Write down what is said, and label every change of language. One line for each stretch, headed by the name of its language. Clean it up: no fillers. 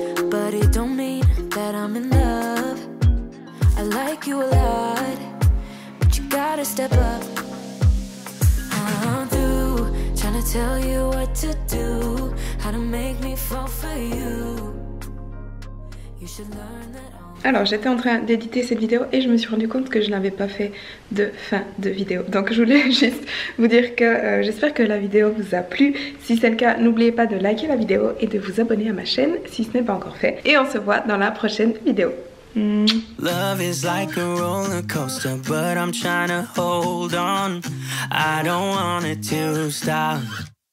English: But it don't mean that I'm in love. I like you a lot, but you gotta step up. I'm through trying to tell you what to do, how to make me fall for you. You should learn that.
French: Alors j'étais en train d'éditer cette vidéo et je me suis rendu compte que je n'avais pas fait de fin de vidéo. Donc je voulais juste vous dire que j'espère que la vidéo vous a plu. Si c'est le cas, n'oubliez pas de liker la vidéo et de vous abonner à ma chaîne si ce n'est pas encore fait. Et on se voit dans la prochaine vidéo.
English: Love is like a roller coaster, but I'm trying to hold on. I don't want it to stop.